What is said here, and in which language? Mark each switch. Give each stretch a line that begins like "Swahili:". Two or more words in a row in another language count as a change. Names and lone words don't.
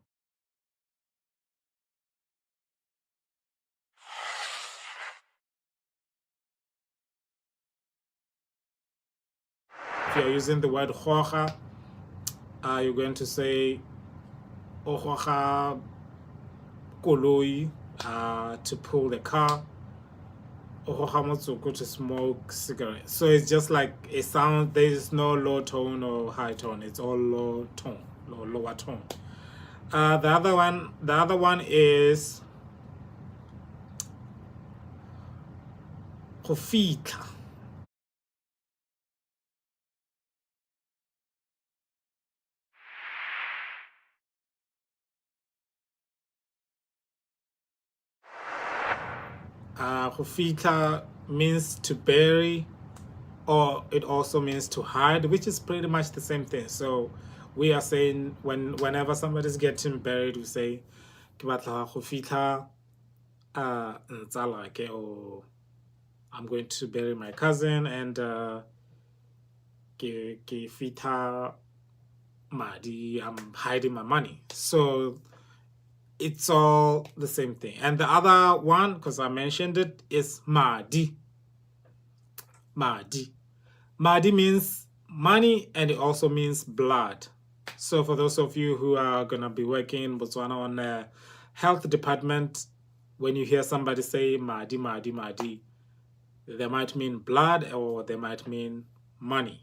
English: If you're using the word hoja, you're going to say
Tswana: ohoja koloi
English: to pull the car, or to smoke cigarettes. So it's just like a sound. There is no low tone or high tone. It's all low tone, lower tone. The other one is
Tswana: go fitlha. Go fitlha
English: means to bury, or it also means to hide, which is pretty much the same thing. So we are saying whenever somebody's getting buried, we say
Tswana: ke batla go fitlha ntsala ke,
English: or I'm going to bury my cousin, and
Tswana: ke fitlha madi,
English: I'm hiding my money. So it's all the same thing. And the other one, because I mentioned it, is madi. Madi. Madi means money, and it also means blood. So for those of you who are going to be working in Botswana on the health department, when you hear somebody say
Tswana: madi, madi, madi,
English: they might mean blood, or they might mean money.